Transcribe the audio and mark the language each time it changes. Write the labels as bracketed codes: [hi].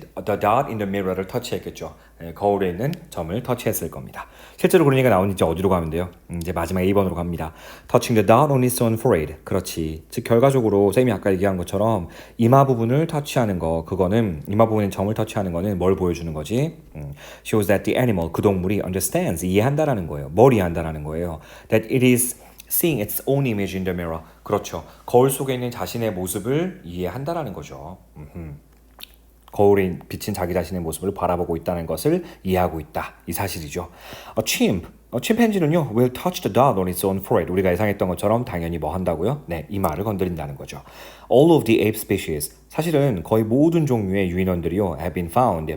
[en] The dot in the mirror를 [ko] 터치했겠죠. 거울에 있는 점을 터치했을 겁니다. 실제로 그런 얘기가 나오니 이제 어디로 가면 돼요? 이제 마지막 2번으로 갑니다. [en] Touching the dot on its own forehead. [ko] 그렇지. 즉 결과적으로 쌤이 아까 얘기한 것처럼 이마 부분을 터치하는 거, 그거는 이마 부분의 점을 터치하는 거는 뭘 보여주는 거지? [en] Shows that the animal, [ko] 그 동물이 [en] understands, [ko] 이해한다라는 거예요. 뭘 이해한다라는 거예요. [en] That it is seeing its own image in the mirror. [ko] 그렇죠. 거울 속에 있는 자신의 모습을 이해한다라는 거죠. 거울에 비친 자기 자신의 모습을 바라보고 있다는 것을 이해하고 있다. 이 사실이죠. 침팬지는요, [en] will touch the dot on its own forehead. [ko] 우리가 예상했던 것처럼 당연히 뭐 한다고요? 네, 이마를 건드린다는 거죠. [en] All of the ape species. [ko] 사실은 거의 모든 종류의 유인원들이요, [en] have been found.